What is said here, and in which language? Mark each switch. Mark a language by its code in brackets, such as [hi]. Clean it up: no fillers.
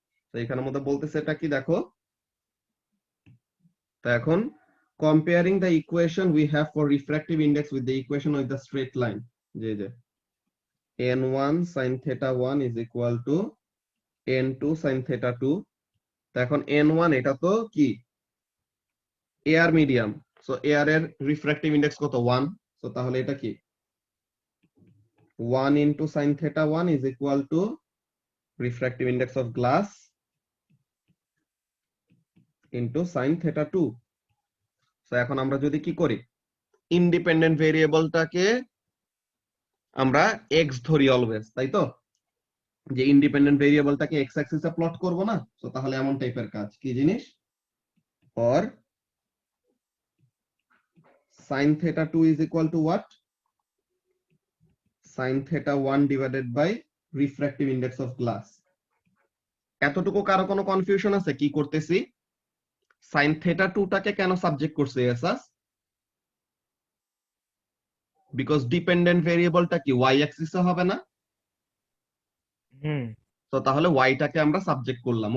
[bn] তো এখানের মধ্যে বলতেছে এটা কি দেখো, তো এখন [en] Comparing the equation we have for refractive index with the equation with the straight line, যে n1 sin theta 1 is equal to n2 sin theta 2। [bn] তো এখন n1 এটা তো কি এয়ার মিডিয়াম, সো এয়ার এর রিফ্র্যাক্টিভ ইন্ডেক্স কত, 1। So তাহলে এটা কি [en] 1 into sin theta 1 is equal to refractive index of glass into sin theta 2। [bn] So এখন আমরা যদি কি করি, ইন্ডিপেন্ডেন্ট ভেরিয়েবলটাকে আমরা x ধরি অলওয়েজ, তাই তো, যে ইন্ডিপেন্ডেন্ট ভেরিয়েবলটাকে x অ্যাক্সিসে প্লট করব না। সো তাহলে এমন টাইপের কাজ কি জিনিস, [en] or sin theta 2 is equal to what, sin theta 1 divided by refractive index of glass। [bn] এতটুকু কারো কোনো কনফিউশন আছে কি করতেছি, sin theta 2 টাকে কেন সাবজেক্ট করছে এসাস, বিকজ ডিপেন্ডেন্ট ভেরিয়েবলটা কি y অ্যাক্সিসে হবে না, তো তাহলে y টাকে আমরা সাবজেক্ট করলাম।